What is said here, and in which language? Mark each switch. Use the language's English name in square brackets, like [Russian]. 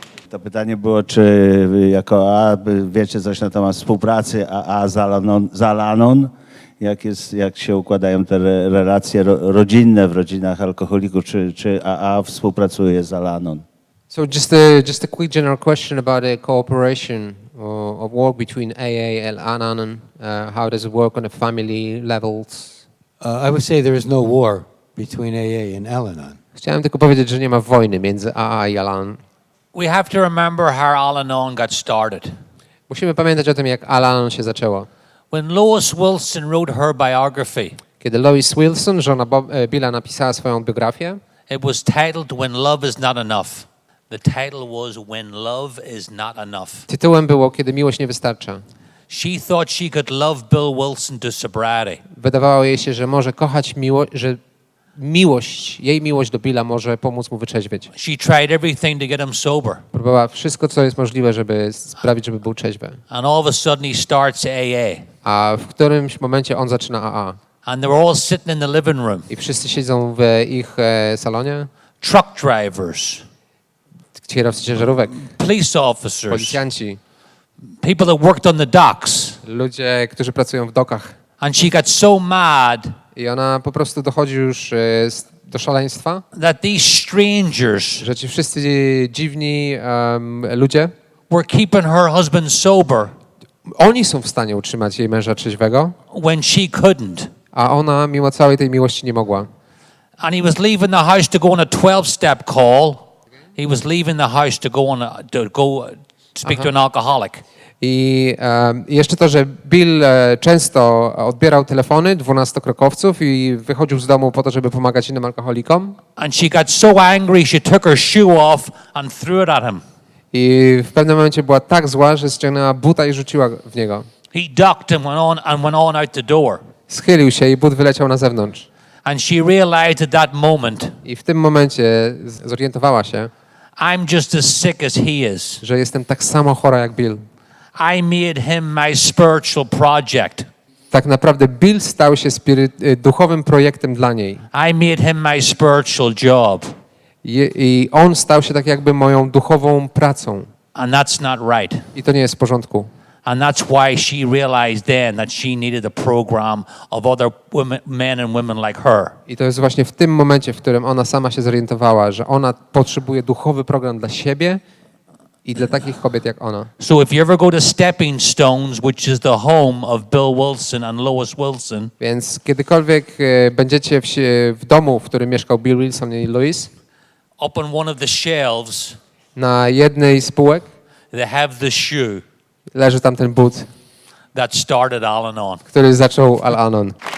[Polish] To pytanie było, czy wy jako AA wiecie coś na temat współpracy AA z Al-Anon? Jak się układają te relacje rodzinne w rodzinach alkoholików? Czy AA współpracuje z Al-Anon? [English] So just a quick general question about the cooperation or work between AA and Al-Anon. How does it work on a family levels? I would say there is no war between AA and Al-Anon. [Polish] Chciałem tylko powiedzieć, że nie ma wojny między AA i Al-Anon. [English] We have to remember how Al-Anon got started. [Polish] Musimy pamiętać o tym, jak Al-Anon się zaczęło. [English] When Lois Wilson wrote her biography, [Polish] Kiedy Lois Wilson, żona Billa, napisała swoją biografię, [English] it was titled When Love Is Not Enough. The title was When Love Is Not Enough. [Polish] tytułem było Kiedy miłość nie wystarcza. [English] She thought she could love Bill Wilson to sobriety. [Polish] Wydawało jej się, że może kochać że jej miłość do Billa może pomóc mu wytrzeźwieć. [English] She tried everything to get him sober. [Polish] Próbowała wszystko, co jest możliwe, żeby sprawić, żeby był trzeźwy. [English] And all of a sudden he starts AA. [Polish] A w którymś momencie on zaczyna AA. [English] And they were all sitting in the living room. [Polish] I wszyscy siedzą w ich salonie. [English] Truck drivers, [Polish] Kierowcy ciężarówek, [English] police officers, [Polish] policjanci, [English] people that worked on the docks. [Polish] ludzie, którzy pracują w dokach. [English] And she got so mad [Polish] I ona po prostu dochodzi już do szaleństwa, [English] that these strangers [Polish] że ci wszyscy dziwni ludzie, [English] were keeping her husband sober [Polish] oni są w stanie utrzymać jej męża trzeźwego, [English] when she couldn't. [Polish] a ona mimo całej tej miłości nie mogła. [English] And he was leaving the house to go on a 12-step call. He was leaving the house to go speak to an alcoholic. [Polish] I jeszcze to, że Bill często odbierał telefony 12-krokowców i wychodził z domu po to, żeby pomagać innym alkoholikom. [English] And she got so angry she took her shoe off and threw it at him. [Polish] I w pewnym momencie była tak zła, że ściągnęła buta i rzuciła w niego. [English] He ducked and went on out the door. [Polish] Schylił się i but wyleciał na zewnątrz. [English] And she realized at that moment, [Polish] I w tym momencie zorientowała się, [English] I'm just as sick as he is. [Polish] że jestem tak samo chora jak Bill. [English] I made him my spiritual project. [Polish] Tak naprawdę Bill stał się duchowym projektem dla niej. [English] I made him my spiritual job. [Polish] I on stał się tak jakby moją duchową pracą. [English] And that's not right. [Polish] I to nie jest w porządku. [English] And that's why she realized then that she needed a program of other men and women like her. [Polish] I to jest właśnie w tym momencie, w którym ona sama się zorientowała, że ona potrzebuje duchowy program dla siebie i dla takich kobiet jak ona. [English] So if you ever go to Stepping Stones, which is the home of Bill Wilson and Lois Wilson, [Polish] Więc kiedykolwiek będziecie w domu, w którym mieszkał Bill Wilson i Louis, [English] up on one of the shelves, [Polish] na jednej z półek [English] they have the shoe [Polish] leży tam ten but, [English] that started Al-Anon. [Polish] który zaczął Al-Anon.